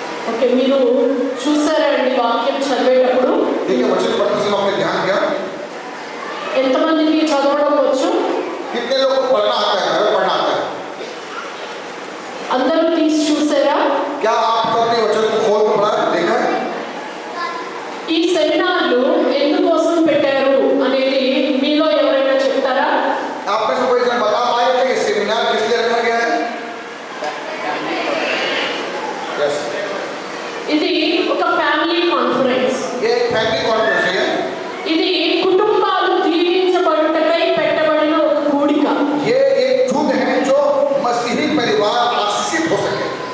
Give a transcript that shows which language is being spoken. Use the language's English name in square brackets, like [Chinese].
[Telugu] Okay, మీరు చూసారండి వాక్యం చదివేటప్పుడు [Hindi] देखिए, वचन पढ़ते समय आपने ध्यान दिया [Telugu] ఎంతమందికి చదవడం వచ్చు? [Hindi] कितने लोग को पढ़ना आता है? हमें पढ़ना आता है? [Telugu] అందరూ తీసి చూసారా? [Hindi] क्या आप सबने वचन को खोल कर पढ़ा देखा है? [Telugu] ఈ సెమినార్లు ఎందుకోసం పెట్టారు అనేది మీలో ఎవరైనా చెప్తారా? [Hindi] आप में से कोई जन बता पाएगा कि सेमिनार किस लिए रखा गया है? [English] yes, [Telugu] ఇది ఒక ఫ్యామిలీ కాన్ఫరెన్స్। [Hindi] ये एक फैमिली कॉन्फ्रेंस है। [Telugu] ఇది కుటుంబాలు దీవించబడుటకై పెట్టబడిన ఒక కూడిక। [Hindi] ये एक झुंड है जो मसीही परिवार आशीषित हो सके।